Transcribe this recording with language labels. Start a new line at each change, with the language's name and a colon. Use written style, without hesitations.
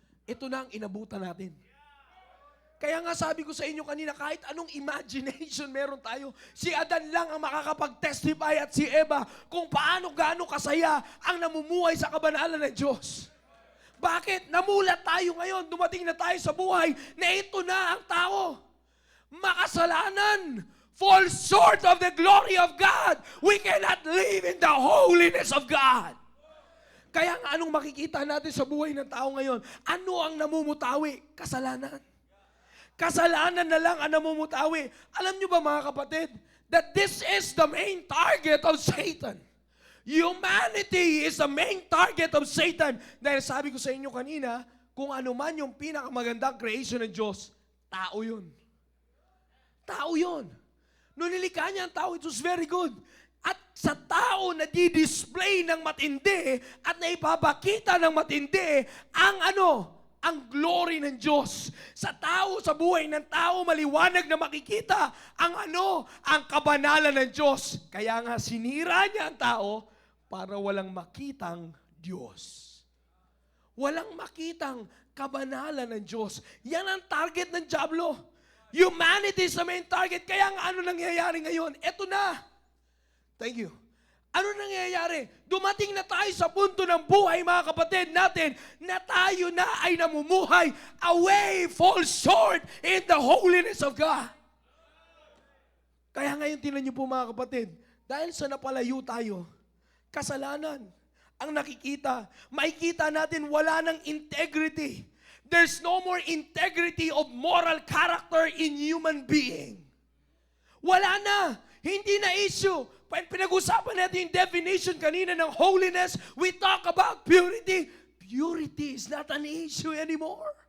Filipino: Ito na ang inabutan natin. Kaya nga sabi ko sa inyo kanina, kahit anong imagination meron tayo, si Adan lang ang makakapag-testify at si Eva kung gaano kasaya ang namumuhay sa kabanalan ng Diyos. Bakit? Namulat tayo ngayon, dumating na tayo sa buhay na ito na ang tao.
English: Makasalanan, fall short of the glory of God. We cannot live in the holiness of God.
Filipino: Kaya nga anong makikita natin sa buhay ng tao ngayon? Ano ang namumutawi? Kasalanan. Kasalanan na lang ang namumutawi. Alam nyo ba mga kapatid,
English: that this is the main target of Satan. Humanity is the main target of Satan.
Filipino: Dahil sabi ko sa inyo kanina, kung ano man yung pinakamagandang creation ng Diyos, tao yun. Tao yun. Nung nilikha niya ang tao,
English: it was very good.
Filipino: At sa tao na di-display ng matindi at naipapakita ng matindi ang glory ng Diyos. Sa tao, sa buhay ng tao, maliwanag na makikita ang kabanalan ng Diyos. Kaya nga sinira niya ang tao para walang makitang Diyos. Walang makitang kabanalan ng Diyos. Yan ang target ng Diablo.
English: Humanity is the main target.
Filipino: Kaya nga ano nangyayari ngayon? Eto na. Thank you. Ano nangyayari? Dumating na tayo sa punto ng buhay, mga kapatid natin, na tayo na ay namumuhay away,
English: fall short in the holiness of God.
Filipino: Kaya ngayon, tingnan niyo po mga kapatid, dahil sa napalayo tayo, kasalanan ang nakikita. Makikita natin wala ng integrity.
English: There's no more integrity of moral character in human being.
Filipino: Wala na. Hindi na issue. Pinag-usapan natin yung definition kanina ng holiness.
English: We talk about purity. Purity is not an issue anymore.